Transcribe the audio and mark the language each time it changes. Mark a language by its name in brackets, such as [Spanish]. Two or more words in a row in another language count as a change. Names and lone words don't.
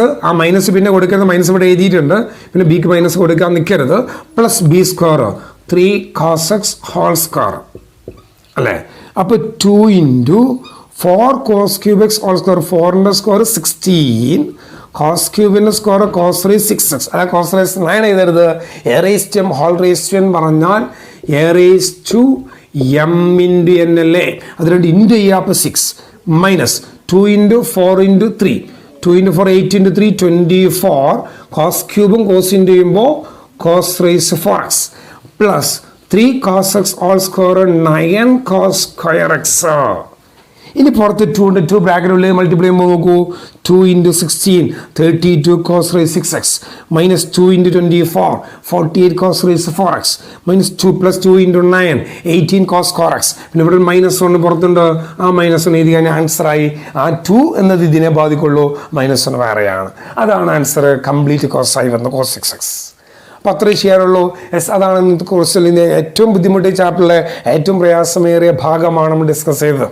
[Malayalam] ആ മൈനസ് പിന്നെ കൊടുക്കുന്നത് മൈനസ് ഇവിടെ എഴുതിയിട്ടുണ്ട്, പിന്നെ ബിക്ക് മൈനസ് കൊടുക്കാൻ നിൽക്കരുത്. [English] plus B square [Malayalam] 3 [English] cos x whole square [Malayalam] അല്ലേ. അപ്പോൾ 2 ഇൻറ്റു 4 cos [English] cube x whole square. [Malayalam] 4ൻ്റെ സ്ക്വയർ 16, cos ക്യൂബിൻ്റെ സ്ക്വയർ cos 3 6x. അല്ല cos 9 എഴുതരുത്. [English] a raised to m [Malayalam] ഹോൾ [English] raised to n [Malayalam] പറഞ്ഞാൽ [English] a raised to m [Malayalam] ഇൻറ്റു n അല്ലേ. അത് രണ്ട് ഇൻറ്റു ചെയ്യുക. അപ്പോൾ 6 മൈനസ് 2 ഇൻറ്റു 4 ഇൻറ്റു 3, [English] 2 into 4 8 into 3 24 cos [Malayalam] ക്യൂബും cos ഇൻറ്റു ചെയ്യുമ്പോൾ [English] cos raised to 4x [Malayalam] പ്ലസ് [English] 3 cos x all square 9 cos square x. [Malayalam] ഇനി പുറത്ത് 2 ഉണ്ട്. 2 ബ്രാക്കറ്റിൽ മൾട്ടിപ്ലൈ ചെയ്യുമ്പോൾ നോക്കൂ. [English] 2 into 16 32 cos raised 6x minus 2 into 24 48 cos raised 4x minus 2 plus 2 into 9 18 cos square x. [Malayalam] പിന്നെ ഇവിടെ -1 പുറത്തുണ്ട്. ആ -1 എഴുതി കഴിഞ്ഞാൽ ആൻസറായി. ആ 2 എന്നത് ഇതിനെ ബാധിക്കുള്ളൂ, -1 വേറെയാണ്. അതാണ് ആൻസർ. കംപ്ലീറ്റ് cos ആയി വന്ന [English] cos 6x. [Malayalam] അപ്പോൾ അത്രയും ചെയ്യാറുള്ളൂ. യെസ്, അതാണ് ഇന്നത്തെ കോഴ്സിൽ ഏറ്റവും ബുദ്ധിമുട്ടിയ ചാപ്റ്ററിലെ ഏറ്റവും പ്രയാസമേറിയ ഭാഗമാണ് നമ്മൾ ഡിസ്കസ് ചെയ്തത്.